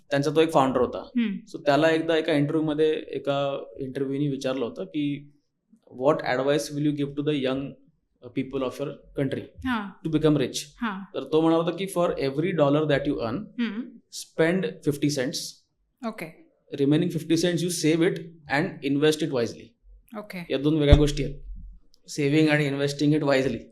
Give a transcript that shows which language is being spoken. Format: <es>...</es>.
<mr>त्यांचा तो एक फाउंडर होता. सो त्याला एकदा एका इंटरव्ह्यूमध्ये एका इंटरव्ह्यूनी विचारलं होतं की</mr> <en>What advice will you give to the young people of your country to become rich.</en> <mr>तर तो म्हणत होता की</mr> <en>For every $1 that you earn, spend 50 cents. Okay. Remaining 50 cents you save it and invest it wisely. Okay.</en> <mr>या 2 वेगळ्या गोष्टी आहेत, saving आणि</mr> <en>Investing it wisely.</en>